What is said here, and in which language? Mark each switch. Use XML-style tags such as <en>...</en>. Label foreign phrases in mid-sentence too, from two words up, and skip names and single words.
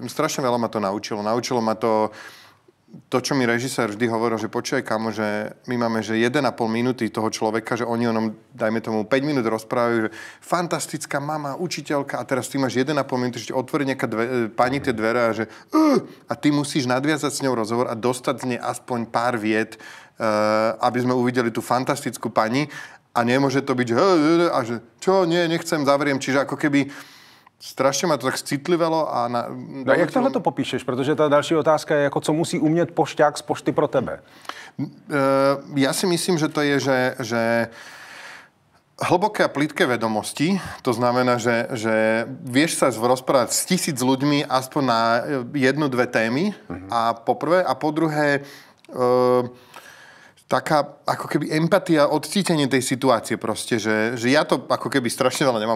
<sk>Strašne veľa ma to naučilo. Naučilo ma to, čo mi režisér vždy hovoril, že počúvaj, kamo, že my máme, že 1,5 minúty toho človeka, že oni o ňom, dajme tomu, 5 minút rozprávajú, že fantastická mama, učiteľka, a teraz ty máš 1,5 minúty, že ti otvorí nejaká pani tie dvere a že a ty musíš nadviazať s ňou rozhovor a dostať z nej aspoň pár viet, aby sme uvideli tú fantastickú pani, a nemôže to byť, že a že čo, nechcem, zavriem, čiže ako keby strašně ma to tak citlivelo a</sk> <cs>No jak tohle to popíšeš? Protože ta další otázka je, jako co musí umět pošťák z pošty pro tebe?</cs> <sk>Ja si myslím, že to je, že hlboké a plitké vedomosti, to znamená, že vieš sa rozprávať s 1000 ľuďmi aspoň na 1-2 témy, a po prvé, a po druhé taká ako keby empatia, odcítenie tej situácie proste, že ja to ako keby strašne veľa nemám.</sk>